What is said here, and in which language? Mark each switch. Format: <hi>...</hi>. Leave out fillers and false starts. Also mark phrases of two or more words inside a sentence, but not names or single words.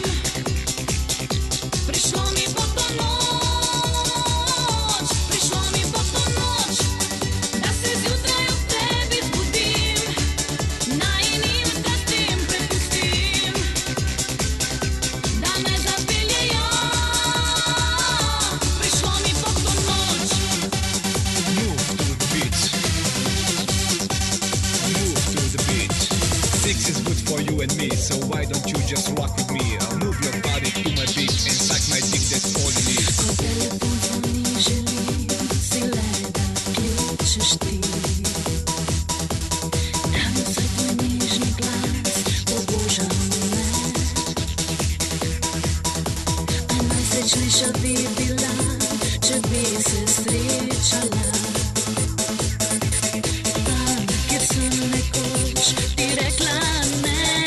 <sl>Prišlo mi bo to noč, prišlo mi bo to noč, da se zjutraj ob tebi zbudim, najinim strastim prepustim, da me zapeljejo. Prišlo mi bo to noč.</sl> <en>Move to the beat. Move to the beat. Sex is good for you and me, so why don't you just rock with me? Move your body to my beat and suck my dick, that's all you need.</en> <sl>Ko telefon zvoni, želim si le, da kličeš ti, da bi vsaj tvoj nežni glas pobožal me. A najsrečnejša bi bila, če bi se srečala tam, kjer sem nekoč ti rekla ne.</sl>